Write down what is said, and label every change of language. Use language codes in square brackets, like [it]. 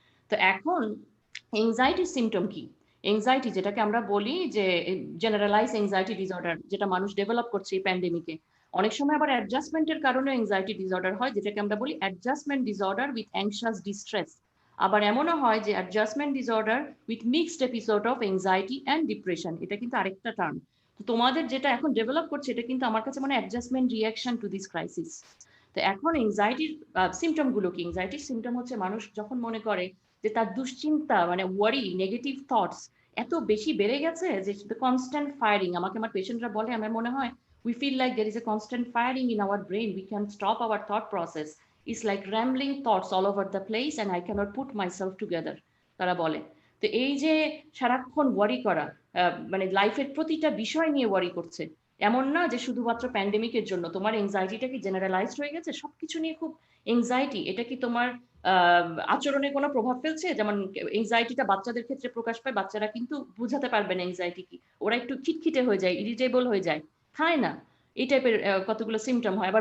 [bn] তো এখন এনজাইটির সিমটম কি? এনজাইটি যেটাকে আমরা বলি যে জেনারেলাইজ এনজাইটি ডিসঅর্ডার, যেটা মানুষ ডেভেলপ করছে এই প্যান্ডেমিকে, অনেক সময় আবার অ্যাডজাস্টমেন্টের কারণে এনজাইটি ডিসঅর্ডার হয়, যেটাকে আমরা বলি adjustment disorder with anxious distress. আবার এমনও হয় যে [en] adjustment disorder with mixed episode of anxiety and depression, [bn] এটা কিন্তু আরেকটা টার্ম। তো তোমাদের যেটা এখন ডেভেলপ করছে, এটা কিন্তু আমার কাছে মনে হয় [en] Adjustment reaction to this crisis. [bn] তো এখন এনজাইটির সিমটম গুলো কি? এনজাইটির সিমটম হচ্ছে মানুষ যখন মনে করে যে তার দুশ্চিন্তা মানে ওয়ারি, নেগেটিভ থটস এত বেশি বেড়ে গেছে যে কনস্ট্যান্ট ফায়ারিং, আমাকে আমার পেশেন্টরা বলে, আমার মনে হয় [en] we feel like there is a constant firing in our brain, we can't stop our thought process, it's like rambling thoughts all over the place and I cannot put myself together, [bn] তারা বলে। তো এই যে সারাক্ষণ ওয়ারি করা, মানে লাইফের প্রতিটা বিষয় নিয়ে ওয়ারি করছে, এমন না যে শুধুমাত্র প্যান্ডেমিকের জন্য, তোমার এনজাইটিটা কি জেনারেলাইজড হয়ে গেছে সবকিছু নিয়ে খুব এনজাইটি, এটা কি তোমার আচরণে কোনো প্রভাব ফেলছে? যেমন এনজাইটিটা বাচ্চাদের ক্ষেত্রে প্রকাশ পায়, বাচ্চারা কিন্তু বুঝাতে পারবে না এনজাইটি কি, ওরা একটু খিটখিটে হয়ে যায়, ইরিটেবল হয়ে যায়, খায় না, এই টাইপের কতগুলো সিমটম হয়।